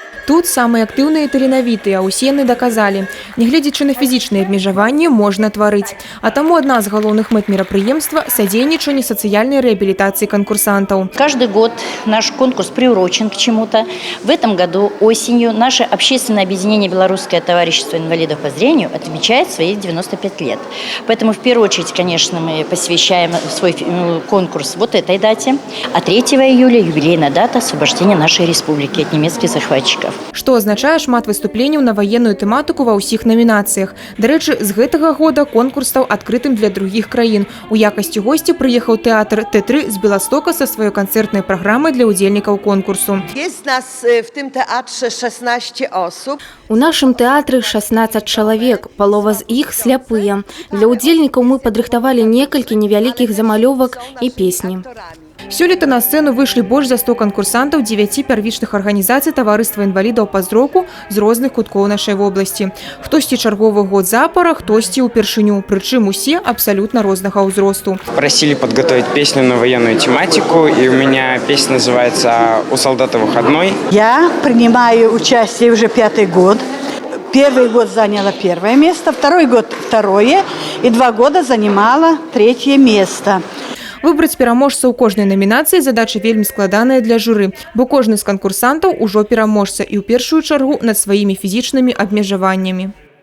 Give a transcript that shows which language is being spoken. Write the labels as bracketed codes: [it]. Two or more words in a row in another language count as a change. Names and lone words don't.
[ru] Тут самые активные и таленавітыя, усе яны доказали. [be] Нягледзячы на фізічныя абмежаванні, можна творить. А тому [ru] одна из [be] галоўных мэт мерапрыемства – садзейнічанне [ru] социальной реабилитации конкурсантов. Каждый год наш конкурс приурочен к чему-то. В этом году осенью наше общественное объединение «Белорусское товарищество инвалидов по зрению» отмечает свои 95 лет. Поэтому в первую очередь, конечно, мы посвящаем свой конкурс вот этой дате. А 3 июля юбилейная дата освобождения нашей республики от немецких захватчиков. [be] Што азначае шмат выступленняў на военную тэматыку ва ўсіх намінацыях. Дарэчы, з гэтага года конкурс стаў адкрытым для другіх краін. У якасці госця прыехаў тэатр Т3 з Беластока са сваёй канцэртнай праграмай для удзельнікаў конкурсу. [pl] Jest nas w tym teatrze 16 osób. [be] У нашым тэатры 16 чалавек, палова з іх сляпыя. Для удзельнікаў мы падрыхтавалі некалькі невялікіх замалёвак і песні. Сёлета на сцэну выйшлі больш за 100 канкурсантаў 9 первічных арганізацый таварыства інвалідаў па зроку з розных куткоў нашай вобласці. Хтосьці чарговы год запара, хтосьці ўпершыню, прычым усе абсалютна рознага ўзросту. [ru] Просили подготовить песню на военную тематику, и у меня песня называется «У солдата выходной». Я принимаю участие уже 5-й год. Первый год заняла 1-е место, 2-й год 2-е, и 2 года занимала 3-е место. [be] Выбраць пераможца ў кожнай намінацыі задача вельмі складаная для журы, бо кожны з канкурсантаў ужо пераможца і ў першую чаргу над сваімі фізічнымі абмежаваннямі.